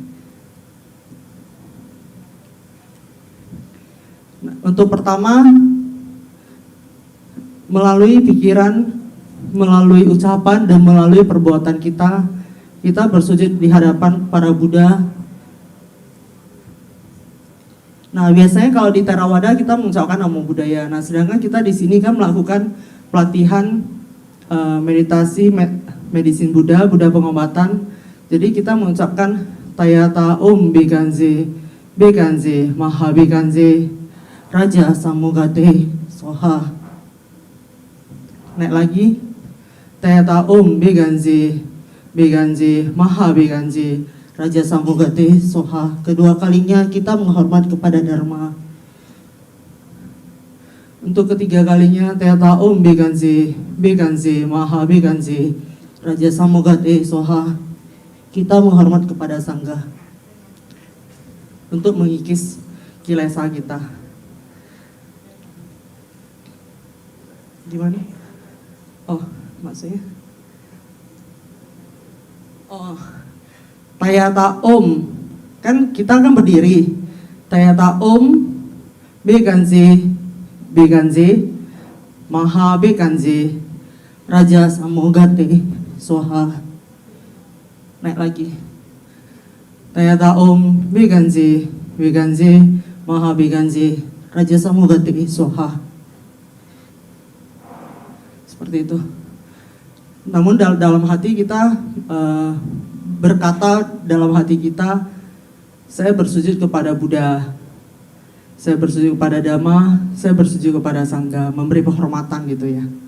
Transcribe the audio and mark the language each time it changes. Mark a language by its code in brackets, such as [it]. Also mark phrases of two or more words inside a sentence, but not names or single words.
[id] Nah, untuk pertama, melalui pikiran, melalui ucapan, dan melalui perbuatan kita bersujud di hadapan para Buddha. Nah, biasanya kalau di Theravada kita mengucapkan [pi] namo buddhaya. [id] Nah, sedangkan kita di sini kan melakukan pelatihan meditasi medisin Buddha pengobatan. [sa] Jadi kita mengucapkan तद्यथा ॐ भैषज्ये भैषज्ये महा भैषज्ये राज समुद्गते स्वाहा. [id] Naik lagi. [sa] तद्यथा ॐ भैषज्ये भैषज्ये महा भैषज्ये राज समुद्गते स्वाहा. [id] Kedua kalinya kita menghormat kepada Dharma. Untuk ketiga kalinya, [sa] तद्यथा ॐ भैषज्ये भैषज्ये महा भैषज्ये राज समुद्गते स्वाहा. [id] Kita menghormat kepada Sangha untuk mengikis kilesa kita. Gimana? Oh, maksudnya? Oh, [sa] तद्यथा ॐ, [id] kan kita kan berdiri. [sa] तद्यथा ॐ भैषज्ये भैषज्ये महा भैषज्ये राज समुद्गते स्वाहा. [id] Naik lagi. [sa] तद्यथा ॐ भैषज्ये भैषज्ये महा भैषज्ये राज समुद्गते स्वाहा. [id] Seperti itu. Namun dalam hati kita berkata dalam hati kita, saya bersujud kepada Buddha, saya bersujud kepada Dhamma, saya bersujud kepada Sangha, memberi penghormatan gitu ya.